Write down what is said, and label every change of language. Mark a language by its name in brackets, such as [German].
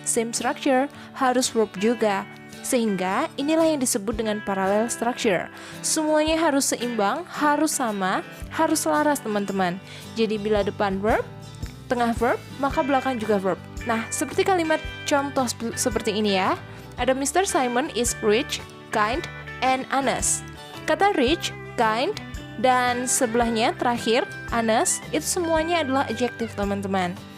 [English] Same structure, [Indonesian] harus verb juga. Sehingga inilah yang disebut dengan parallel structure. Semuanya harus seimbang, harus sama, harus selaras teman-teman. Jadi bila depan verb, tengah verb, maka belakang juga verb. Nah, seperti kalimat contoh seperti ini ya. Ada Mr. [English] Simon is rich, kind, and honest. [Indonesian] Kata rich, kind, dan sebelahnya terakhir, honest, itu semuanya adalah adjective teman-teman.